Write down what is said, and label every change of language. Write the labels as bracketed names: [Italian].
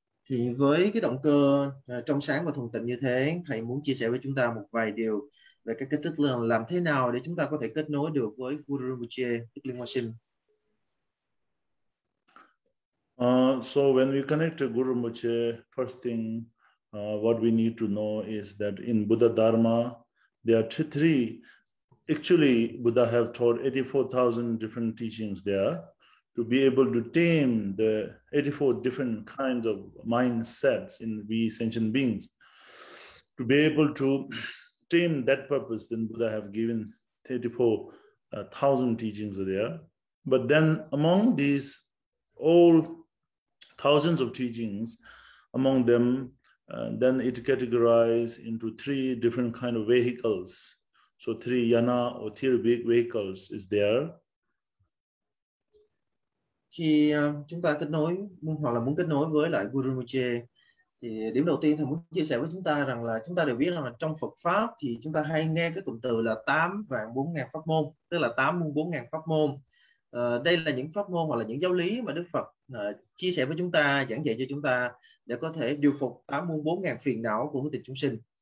[Vietnamese] Thì với cái động cơ trong sáng và thuần tịnh như thế, thầy muốn chia sẻ với chúng ta một vài điều về cái cách thức là làm thế nào để chúng ta có thể kết nối được với Guru Rinpoche, Đức Liên Hoa Sinh. [English] So when we connect to Guru Rinpoche, first thing what we need to know is that in Buddha Dharma, there are three. Actually, Buddha have taught 84,000 different teachings there to be able to tame the 84 different kinds of mindsets in we sentient beings. To be able to tame that purpose, then Buddha have given 34,000 teachings there. But then among these all thousands of teachings, among them, then it categorized into three different kind of vehicles. So three yana or three vehicles is there. [Vietnamese] Khi chúng ta kết nối hoặc là muốn kết nối với lại Guru Rinpoche, thì điểm đầu tiên thầy muốn chia sẻ với chúng ta rằng là chúng ta đều biết rằng là trong Phật Pháp thì chúng ta hay nghe cái cụm từ là 8.400.000 pháp môn, tức là 84.000 pháp môn. Đây là những pháp môn hoặc là những giáo lý mà Đức Phật chia sẻ với chúng ta, giảng dạy cho chúng ta để có thể điều phục 84.000 phiền não của hữu tình chúng sinh.